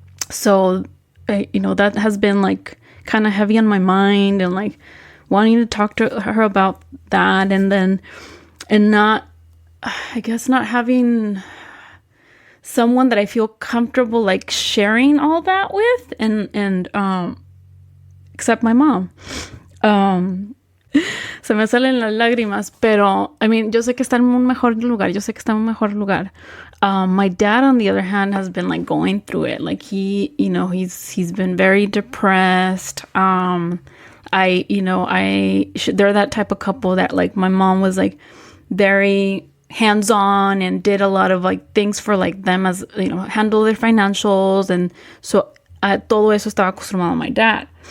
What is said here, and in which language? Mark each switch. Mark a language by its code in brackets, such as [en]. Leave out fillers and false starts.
[en] So you know, that has been like kind of heavy on my mind, and like wanting to talk to her about that, and not having someone that I feel comfortable like sharing all that with, and except my mom. [es] Se me salen las lágrimas, pero [en] I mean, [es] yo sé que está en un mejor lugar. [en] My dad, on the other hand, has been like going through it. Like he's been very depressed. They're that type of couple that like my mom was like very hands-on and did a lot of like things for like them, as you know, handle their financials, and so [es] todo eso estaba acostumbrado a [en] my dad.